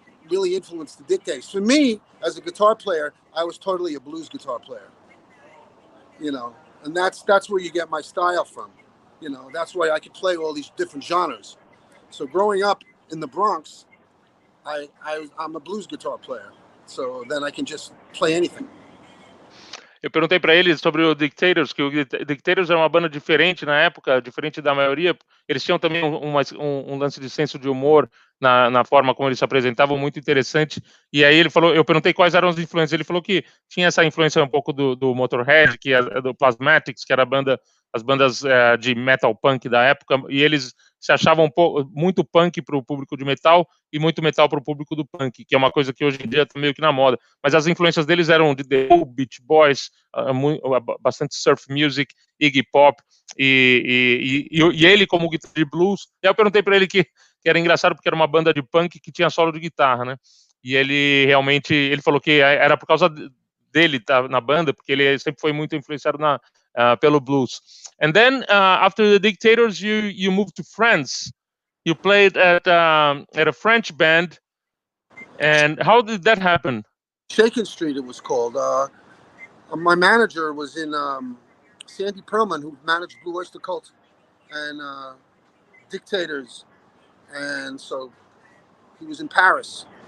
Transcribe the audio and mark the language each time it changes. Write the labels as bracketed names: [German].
[English] really influenced the Dictators. For me, as a guitar player, I was totally a blues guitar player. And that's where you get my style from. That's why I could play all these different genres. So growing up in the Bronx, I'm a blues guitar player. So then I can just play anything. [Portuguese] Eu perguntei para ele sobre o Dictators, que o Dictators era uma banda diferente na época, diferente da maioria. Eles tinham também um lance de senso de humor na forma como eles se apresentavam, muito interessante. E aí ele falou, eu perguntei quais eram as influências. Ele falou que tinha essa influência um pouco do Motorhead, que é do Plasmatics, que era as bandas de metal punk da época, e eles se achavam muito punk para o público de metal e muito metal para o público do punk, que é uma coisa que hoje em dia está meio que na moda. Mas as influências deles eram de The Who, Beach Boys, bastante surf music, Iggy Pop, e ele como guitarrista de blues. E aí eu perguntei para ele que era engraçado porque era uma banda de punk que tinha solo de guitarra, né? E ele realmente, ele falou que era por causa dele estar na banda, porque ele sempre foi muito influenciado pelo blues. [English] And then after the Dictators, you moved to France. You played at a French band, and how did that happen? Shakin' Street, it was called. My manager was in Sandy Pearlman, who managed Blue Oyster Cult and Dictators, and so he was in Paris.